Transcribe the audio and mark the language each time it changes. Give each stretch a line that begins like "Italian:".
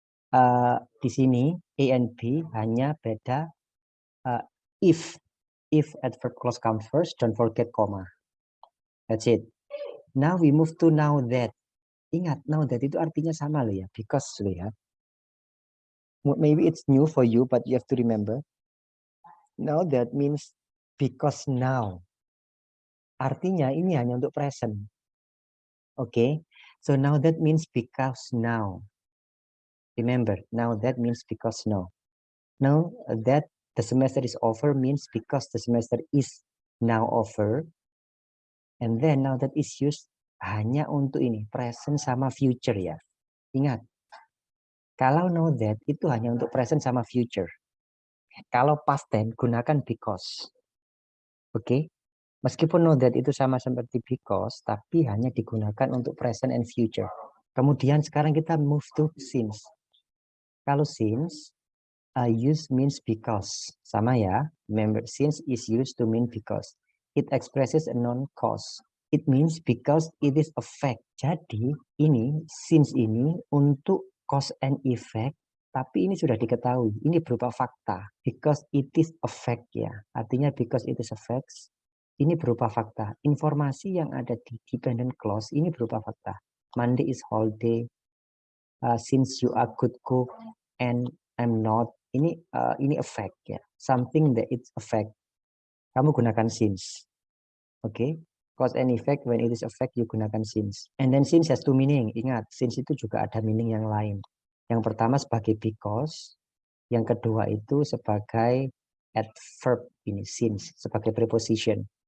Indonesian: Di sini
English: A and B
Indonesian: hanya beda
English: if adverb clause comes first, don't forget comma. That's it. Now we move to now that.
Indonesian: Ingat,
English: now that
Indonesian: itu artinya sama loh ya,
English: because
Indonesian: loh ya.
English: Maybe it's new for you, but you have to remember. Now that means because now.
Indonesian: Artinya ini hanya untuk present.
English: Okay, so now that means because now. Remember, now that means because now. Now that the semester is over means because the semester is now over. And then now that is used
Indonesian: hanya untuk ini,
English: present
Indonesian: sama
English: future ya.
Indonesian: Ingat, kalau know that itu hanya untuk present sama future. Kalau past tense gunakan because. Oke, meskipun know that itu sama seperti because, tapi hanya digunakan untuk
English: present and future.
Indonesian: Kemudian sekarang kita move to since. Kalau
English: since, use means because.
Indonesian: Sama ya.
English: Remember, since is used to mean because. It expresses a non-cause. It means because it is a fact.
Indonesian: Jadi, ini, since ini untuk cause and effect, tapi ini sudah diketahui. Ini berupa fakta.
English: Because it is a fact
Indonesian: ya. Artinya because it is a fact, ini berupa fakta. Informasi yang ada di dependent clause, ini berupa fakta.
English: Monday is holiday. Since you are good cook and I'm not,
Indonesian: ini effect ya,
English: something that it's effect.
Indonesian: Kamu gunakan
English: since, okay? Cause and effect, when it is effect you
Indonesian: gunakan
English: since. And then since has 2 meaning.
Indonesian: Ingat, since itu juga ada meaning yang lain. Yang pertama sebagai because, yang kedua itu sebagai adverb ini since sebagai preposition.